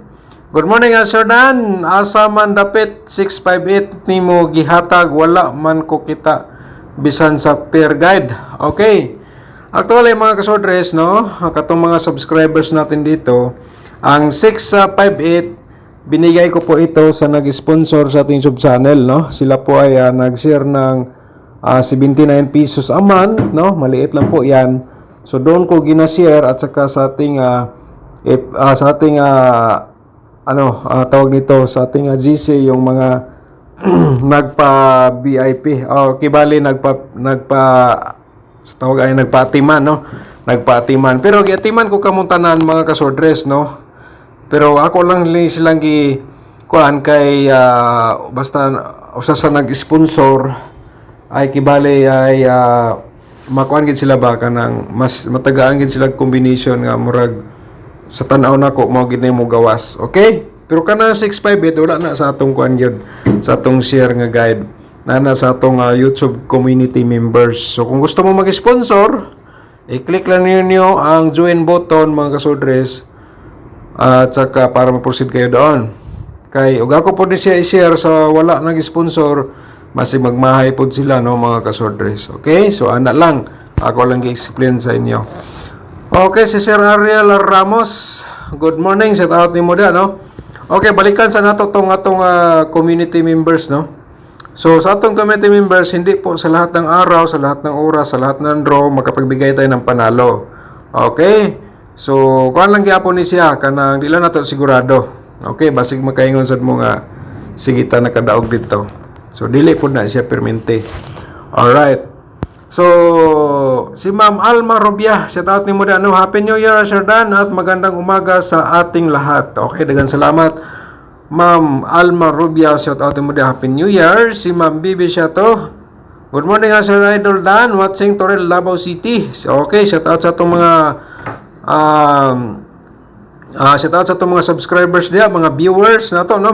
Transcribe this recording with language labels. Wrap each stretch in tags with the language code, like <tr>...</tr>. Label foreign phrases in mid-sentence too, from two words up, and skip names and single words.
<en>Good morning, Sir Dan.</en> <ceb>Asa man dapit 658 ni mo gihatag, wala man ko kita bisan sa peer guide. Okay.</ceb> <tl>Actually mga kasodres, no, katong mga subscribers natin dito, ang 658 binigay ko po ito sa nag-sponsor sa ating</tl> <en>sub-channel,</en> <tl>no? Sila po ay nag-share ng 79 pesos a month, no? Maliit lang po 'yan. So doon ko gina-share at saka sa ating tawag nito sa ating GC yung mga nagpa VIP o kibali nagpa-atiman, no?</tl> <ceb>Nagpa-atiman. Pero giatiman ko kamuntanan mga kasodres, no? Pero ako lang silang kuan kay basta usa sa nag-sponsor ay kibali ay makuan gid sila ba kanang mas matagaan gid sila combination nga murag sa tan-aw nako mao gid mo gawas. Okay? Pero kana 658 wala na sa atong kuan gyud, sa atong share nga guide. Na sa atong YouTube community members. So kung gusto mo mag-sponsor, i-click lang niyo ang</ceb> <en>join button</en> <ceb>mga kasodres. At saka para ma-proceed kayo doon. Kay ug ako po din siya i-share sa wala nag-sponsor, mas magmahay po sila, no, mga kasodres. Okay? So ana lang, ako lang i-explain sa inyo. Okay, si Sir Ariel Ramos,</ceb> <en>good morning,</en> <ceb>shout out ni mo da, no? Okay, balikan sa nato tong atong community members, no? So sa atong community members,</ceb> <tl>hindi po sa lahat ng araw, sa lahat ng oras, sa lahat ng draw makapagbigay tayo ng panalo. Okay? So,</tl> <ceb>kuan lang gyapon ni siya kanang dila nato sigurado. Okay, basig makaingon sad mo nga sige ta nakadaog dito. So, dili pud na siya permente. All right. So, si Ma'am Alma Robia, shout out nimo da, no?</ceb> <en>Happy New Year,</en> <tl>Sir Dan, at magandang umaga sa ating lahat. Okay,</tl> <ceb>daghang salamat. Ma'am Alma Robia, shout out nimo da, Happy New Year. Si Ma'am Bibi siya to.</ceb> <en>Good morning, Sir Idol Dan, watching Toril, Davao City.</en> <ceb>So, okay,</ceb> <en>shout out</en> <ceb>sa itong mga shout out sa itong mga subscribers diya, mga viewers na to, no?</ceb>